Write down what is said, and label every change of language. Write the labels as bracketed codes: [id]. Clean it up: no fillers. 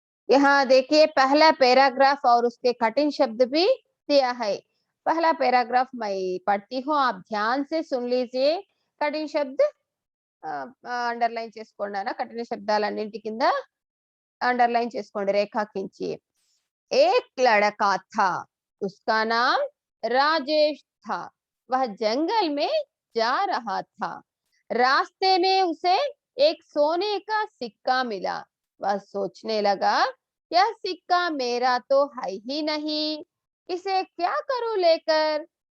[hi] यहाँ देखिए पहला पैराग्राफ और उसके कठिन शब्द भी दिया है। पहला पैराग्राफ मैं पढ़ती हूँ, आप ध्यान से सुन लीजिए. कठिन शब्द अंडरलाइन [te] చేసుకోండి అన్న. కఠిన శబ్దాలన్నింటి కింద अंडरलाइन చేసుకోండి రేఖాకించి. [hi] एक लड़का था, उसका नाम राजेश था. वह जंगल में जा रहा था. रास्ते में उसे एक सोने का सिक्का मिला. वह सोचने लगा, यह सिक्का मेरा तो है ही नहीं, इसे क्या करूं लेकर?